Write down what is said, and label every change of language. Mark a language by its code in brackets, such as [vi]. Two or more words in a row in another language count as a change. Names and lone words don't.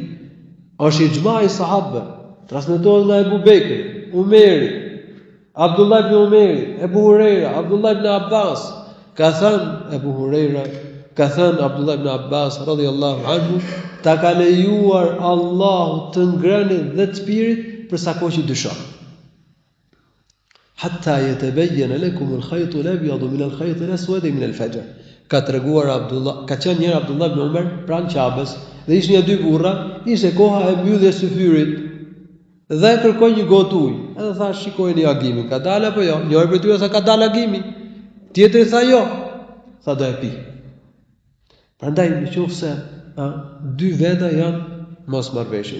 [sq] Është ixhma i sahabëve, transmetohet nga Ebu Bekri, Umeri, Abdullah ibn Umeri, Ebu Hurejra, Abdullah ibn Abbas, ka thënë Ebu Hurejra, ka thënë Abdullah ibn Abbas [ar] رضي الله عنه, [sq] ta ka lejuar Allahu të ngrënit dhe të pirit për sa kohë që dyshon. [ar] حتى يتبين لكم الخيط الأبيض من الخيط الأسود من الفجر. [sq] Ka treguar Abdullah, ka qenë njëri Abdullah ibn Umar pranë Qabes dhe ishin ja dy burra, ishte koha e mbylljes së fyrit dhe kërkoi një gotë ujë. Edhe tha shikojeni agimin, ka dalë apo jo? Njëri prej tyre tha ka dalë agimi. Tjetri tha jo. Tha do e pi. Prandaj nëse dy veta janë mos marrveshje.